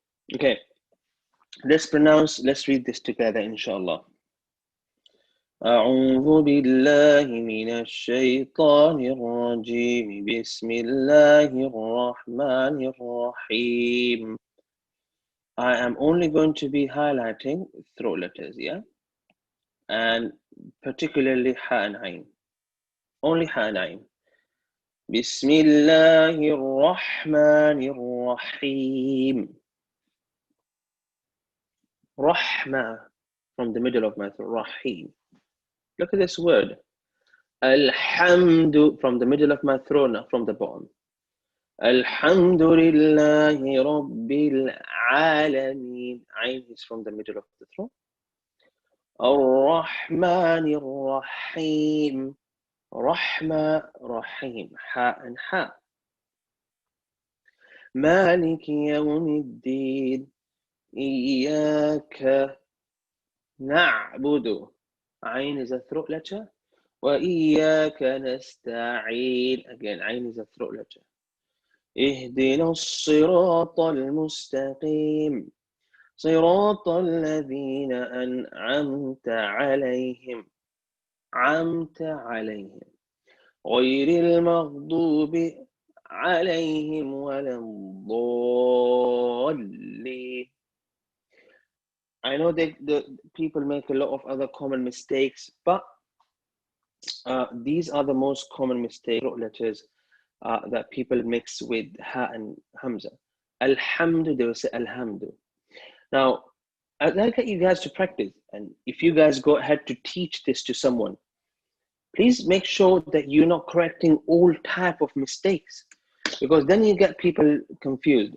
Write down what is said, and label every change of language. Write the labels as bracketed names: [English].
[English] Okay, Let's read this together, inshallah. [Arabic] أعوذ بالله من الشيطان الرجيم بسم الله الرحمن الرحيم. [English] I am only going to be highlighting throat letters, yeah? And particularly ha and ain. Only ha and ain. [Arabic] بسم الله الرحمن الرحيم. [English] Rahma from the middle of my throat. Rahim. Look at this word. Alhamdu from the middle of my throat, not from the bottom. [Arabic] Alhamdulillahi Rabbil Alameen. [English] Ain is from the middle of the throat. [Arabic] Ar-Rahman Ar-Rahim. [English] Rahma, Rahim. Ha and ha. [Arabic] Maliki Yawmiddin. Iyaka na'budu. [English] Ain is a throat letter. [Arabic] وإياك نستعين. [English] Again, عين is a throat letter. [Arabic] اهدنا الصراط المستقيم صراط الذين أنعمت عليهم عمت عليهم غير المغضوب عليهم ولا الضالين. [English] I know that the people make a lot of other common mistakes, but these are the most common mistake letters that people mix with ha and hamza. Alhamdu, they will say alhamdu. Now, I'd like you guys to practice, and if you guys go ahead to teach this to someone, please make sure that you're not correcting all type of mistakes, because then you get people confused.